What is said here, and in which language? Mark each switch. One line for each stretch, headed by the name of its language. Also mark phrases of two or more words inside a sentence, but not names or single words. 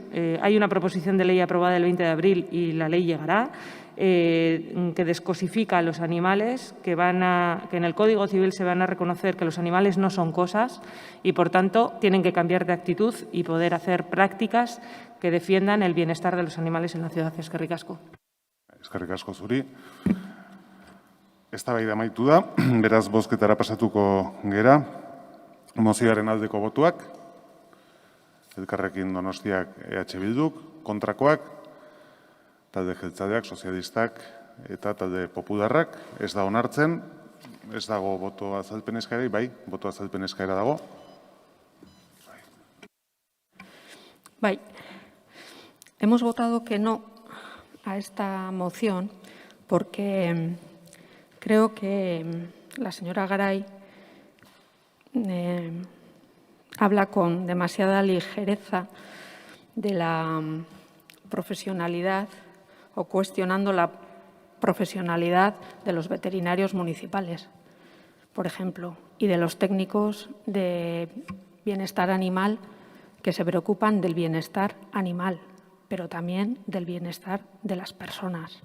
Spanish: Hay una proposición de ley aprobada el 20 de abril y la ley llegará, que descosifica a los animales, que en el Código Civil se van a reconocer que los animales no son cosas y, por tanto, tienen que cambiar de actitud y poder hacer prácticas que defiendan el bienestar de los animales en la ciudad.
Basque: Eskerrik asko. Eskerrik asko zuri. Eztabaida amaitu da, beraz bozketara pasatuko gera. Mozioaren aldeko botuak, elkarrekin Donostiak EH Bilduk, kontrakoak, talde jeltzadeak, sozialistak eta talde popularrak, ez da onartzen, ez dago boto azalpen eskaera, bai, boto azalpen eskaera dago. Bai,
Spanish: hemos votado que no a esta moción porque creo que la señora Garay habla con demasiada ligereza de la profesionalidad o cuestionando la profesionalidad de los veterinarios municipales, por ejemplo, y de los técnicos de bienestar animal que se preocupan del bienestar animal, pero también del bienestar de las personas.